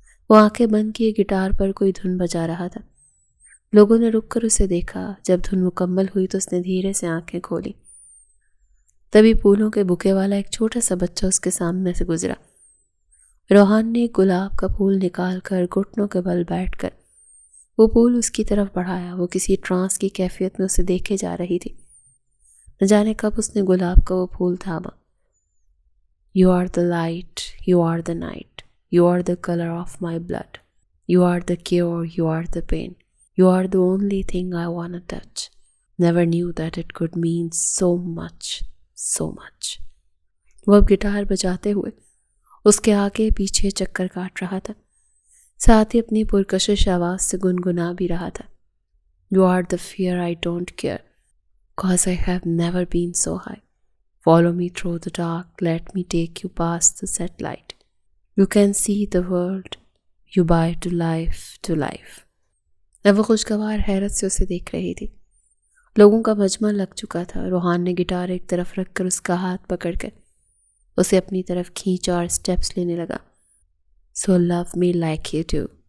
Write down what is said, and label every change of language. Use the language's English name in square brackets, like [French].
[Urdu] وہ آنکھیں بند کیے گٹار پر کوئی دھن بجا رہا تھا. لوگوں نے رک کر اسے دیکھا. جب دھن مکمل ہوئی تو اس نے دھیرے سے آنکھیں کھولی. تبھی پھولوں کے بکے والا ایک چھوٹا سا بچہ اس کے سامنے سے گزرا. روحان نے ایک گلاب کا پھول نکال کر گھٹنوں کے بل بیٹھ کر وہ پھول اس کی طرف بڑھایا۔ وہ کسی ٹرانس کی کیفیت میں اسے دیکھے جا رہی تھی۔ نہ جانے کب اس نے گلاب کا وہ پھول تھاما۔ [English] You are the light, you are the night, you are the color of my blood, you are the cure, you are the pain, you are the only thing I wanna touch. Never knew that it could mean so much, so much. [Urdu] وہ اب guitar بجاتے ہوئے اس کے آگے پیچھے چکر کاٹ رہا تھا، ساتھ ہی اپنی پرکشش آواز سے گنگنا بھی رہا تھا۔ [English] You are the fear I don't care, 'cause I have never been so high. Follow me through the dark, let me take you past the satellite. You can see the world, you buy to life, to life. [Urdu] اب وہ خوشگوار حیرت سے اسے دیکھ رہی تھی۔ لوگوں کا مجمع لگ چکا تھا۔ روحان نے گٹار ایک طرف رکھ کر اس کا ہاتھ پکڑ کر اسے اپنی طرف کھینچا اور سٹیپس لینے لگا۔ [English] So love me like you do.